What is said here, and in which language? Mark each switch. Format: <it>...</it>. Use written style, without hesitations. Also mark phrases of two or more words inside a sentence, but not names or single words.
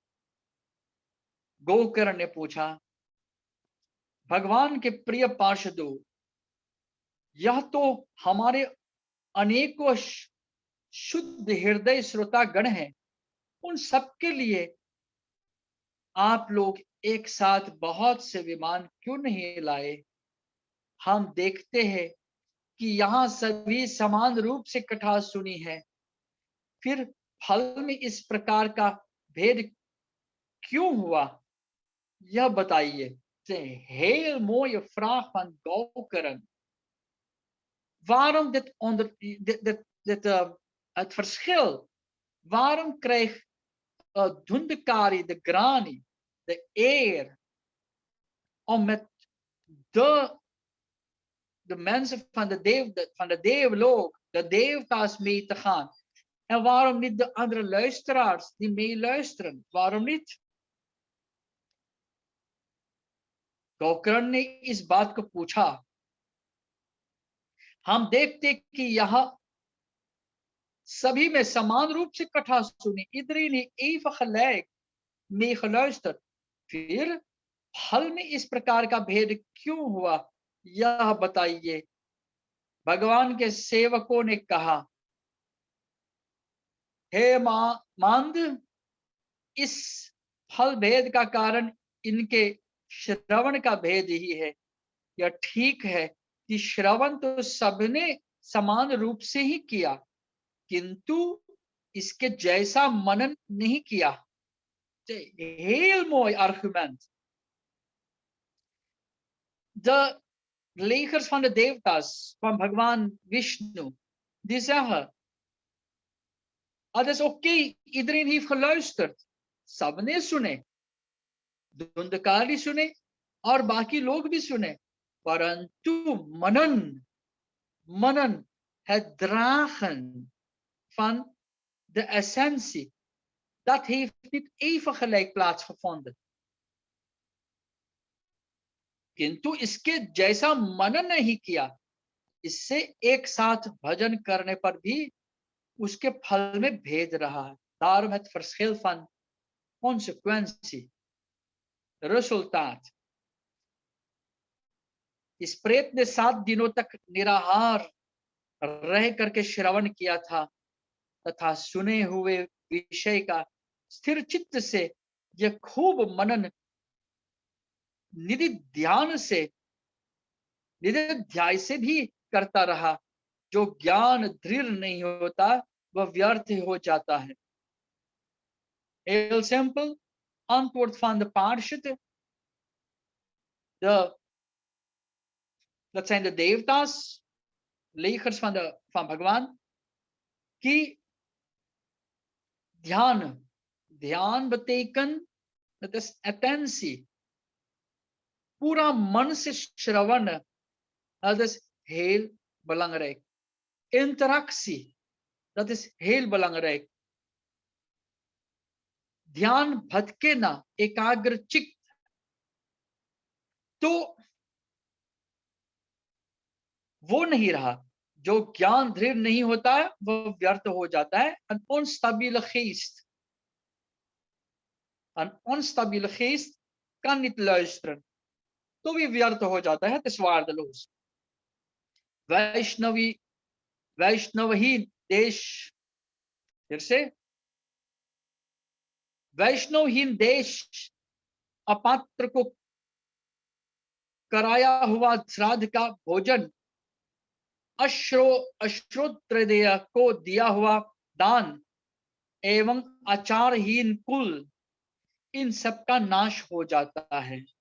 <hi>गोकर्ण ने पूछा, भगवान के प्रिय पार्षदों, यह तो हमारे अनेकों शुद्ध हृदय श्रोता गण हैं, उन सबके लिए आप लोग एक साथ बहुत से विमान क्यों नहीं लाए? हम देखते हैं कि यहाँ सभी समान रूप से कथा सुनी है, फिर फल में इस प्रकार का भेद क्यों हुआ, यह बताइए।</hi> <nl>Heel mooie vraag van Goukern. Waarom het verschil? Waarom krijgt Dhundakari, de Grani, de eer om met de mensen van de Deevlook, de Deevta's mee te gaan? En waarom niet de andere luisteraars die meeluisteren? Waarom niet?</nl> <hi>गोकर्ण ने इस बात को पूछा। हम देखते कि यह सभी में समान रूप से कथा सुनी,</hi> <nl>iedereen heeft even gelijk mee geluisterd,</nl> <hi>फिर फल में इस प्रकार का भेद क्यों हुआ, यह बताइए। भगवान के सेवकों ने कहा, हे मांद, इस फल भेद का कारण इनके श्रवण का भेद ही है। यह ठीक है कि श्रवण तो सबने समान रूप से ही किया, किंतु इसके जैसा मनन नहीं किया।</hi> <nl>Heel mooi argument. De legers van de Devtas, van Bhagwan Vishnu, die zeggen, het is oké, iedereen heeft geluisterd.</nl> <hi>सबने सुने, धुंधकारी सुने और बाकी लोग भी सुने, परंतु मनन,</hi> <nl>het dragen van de essentie, dat heeft niet even gelijk plaatsgevonden.</nl> <hi>किंतु इसके जैसा मनन नहीं किया, इससे एक साथ भजन करने पर भी उसके फल में भेद रहा है.</hi> <nl>Daarom het verschil van consequentie, resultaat.</nl> <hi>इस प्रेत ने 7 दिनों तक निराहार रह करके श्रवण किया था तथा सुने हुए विषय का स्थिर चित्त से यह खूब मनन निधि ध्यान से निधिध्याय से भी करता रहा. जो ज्ञान दृढ़ नहीं होता वह व्यर्थ हो जाता है.</hi> <nl>Heel simpel, antwoord van de Parshad. Dat zijn de Devtas, legers van Bhagwan,</nl> <hi>की ध्यान</hi> <nl>betekent, dat is attentie,</nl> <hi>पूरा मन से श्रवण,</hi> <nl>dat is heel belangrijk. Interactie, dat is heel belangrijk.</nl> <hi>ध्यान भटके ना, एकाग्र चित्त, तो वो नहीं रहा. जो ज्ञान दृढ़ नहीं होता है वो व्यर्थ हो जाता है.</hi> <nl>Een onstabiele geest, een onstabiele geest kan niet luisteren,</nl> <hi>तो भी व्यर्थ हो जाता है,</hi> <nl>het is waardeloos.</nl> <hi>वैष्णवहीन देश, फिर से वैष्णवहीन देश अपात्र को कराया हुआ श्राद्ध का भोजन, अश्रोत्रेय को दिया हुआ दान एवं आचारहीन कुल, इन सब का नाश हो जाता है.</hi>